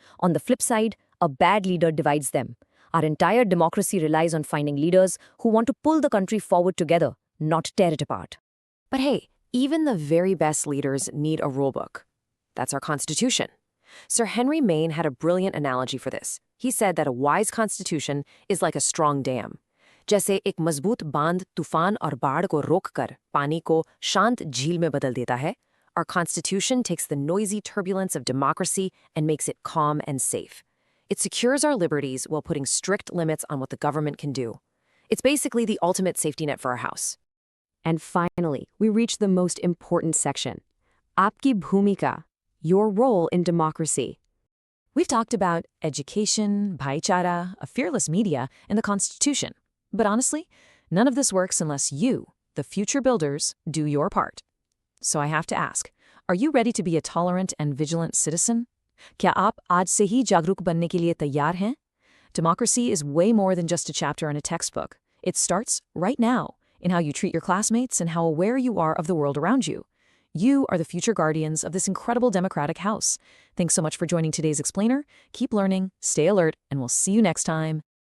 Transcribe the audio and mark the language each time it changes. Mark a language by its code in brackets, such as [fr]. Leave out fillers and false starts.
[en] On the flip side, a bad leader divides them. Our entire democracy relies on finding leaders who want to pull the country forward together, not tear it apart. But hey, even the very best leaders need a rulebook. That's our Constitution. Sir Henry Maine had a brilliant analogy for this. He said that a wise constitution is like a strong dam. [hi] जैसे एक मजबूत बांध तूफान और बाढ़ को रोककर पानी को शांत झील में बदल देता है, [en] our Constitution takes the noisy turbulence of democracy and makes it calm and safe. It secures our liberties while putting strict limits on what the government can do. It's basically the ultimate safety net for our house. And finally, we reach the most important section. [hi] Aapki bhumika, [en] your role in democracy. We've talked about education, bhaichara, a fearless media, and the Constitution. But honestly, none of this works unless you, the future builders, do your part. So I have to ask, are you ready to be a tolerant and vigilant citizen? [hi] क्या आप आज से ही जागरूक बनने के लिए तैयार हैं? [en] Democracy is way more than just a chapter in a textbook. It starts right now in how you treat your classmates and how aware you are of the world around you. You are the future guardians of this incredible democratic house. Thanks so much for joining today's Explainer. Keep learning, stay alert, and we'll see you next time.